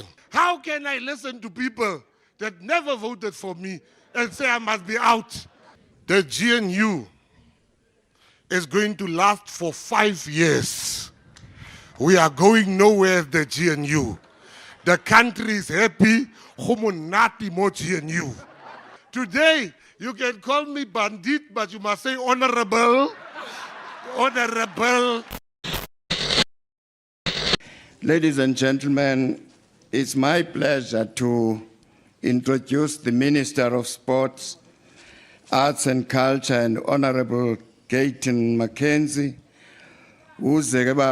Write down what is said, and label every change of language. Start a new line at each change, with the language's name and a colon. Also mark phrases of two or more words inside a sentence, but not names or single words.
English: How can I listen to people that never voted for me and say I must be out? The GNU is going to last for 5 years. We are going nowhere, the GNU. The country is happy, homonati mo GNU. Today, you can call me bandit, but you must say honorable. Honorable. Ladies and gentlemen, it's my pleasure to introduce the Minister of Sports, Arts and Culture, and Honorable McKenzie, who's the